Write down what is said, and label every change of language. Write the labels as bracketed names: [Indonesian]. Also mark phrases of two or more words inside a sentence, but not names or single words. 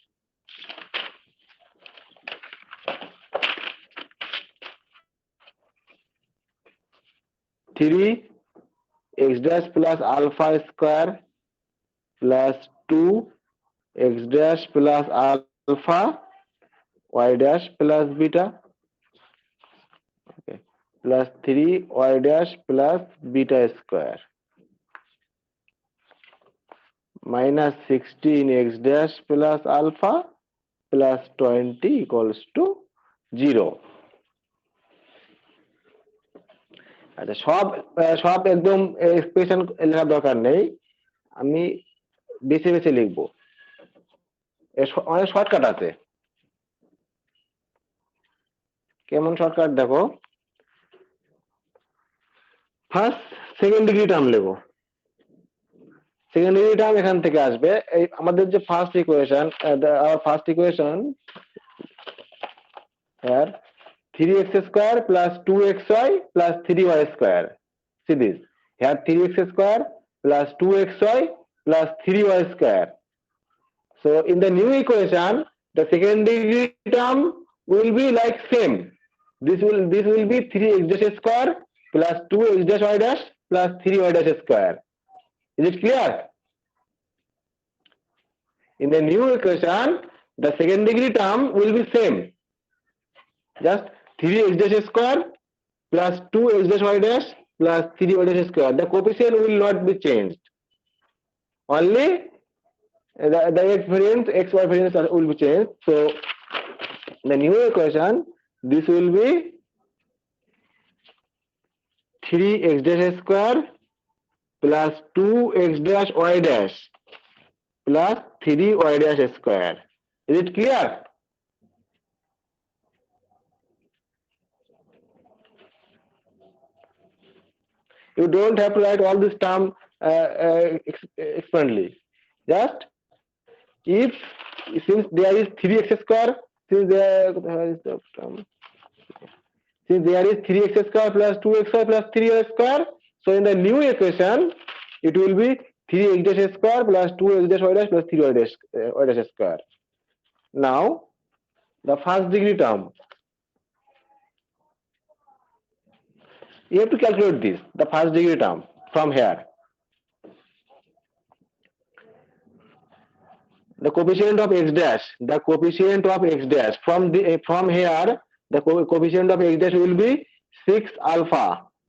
[English] Three x dash plus alpha square plus 2 x dash plus alpha y dash plus beta, okay, plus 3 y dash plus beta square minus 16 x dash plus alpha plus 20 equals to 0. [Bangla] আচ্ছা, সব একদম এক্সপ্রেশন লেখার দরকার নেই, আমি বেছে বেছে লিখবো। অনেক শর্টকাট আছে। কেমন শর্টকাট দেখো, [English] first second degree term [Bangla] নেবো। [English] second degree term [Bangla] এখান থেকে আসবে। এই আমাদের যে [English] first equation, first equation here 3x square plus 2xy plus 3y square. See this, here 3x square plus 2xy plus 3y square. So in the new equation, the second degree term will be like same. This will be 3x dash square plus 2x dash y dash plus 3y dash square. Is it clear? In the new equation, the second degree term will be same. Just 3x dash square plus 2x dash y dash plus 3y dash square. The coefficient will not be changed. Only the x variance, xy variance will be changed. So the new equation, this will be 3x dash square plus 2x dash y dash plus 3y dash square. Is it clear? You don't have to write all this term expertly. Just if since there is 3x square, since there is the term, since there is 3x square plus 2xy plus 3y square, so in the new equation it will be 3x dash square plus 2x dash y dash plus 3y dash y dash square. Now the first degree term, you have to calculate this, the first degree term from here. The coefficient of x dash, from here, the coefficient of x dash will be 6 alpha.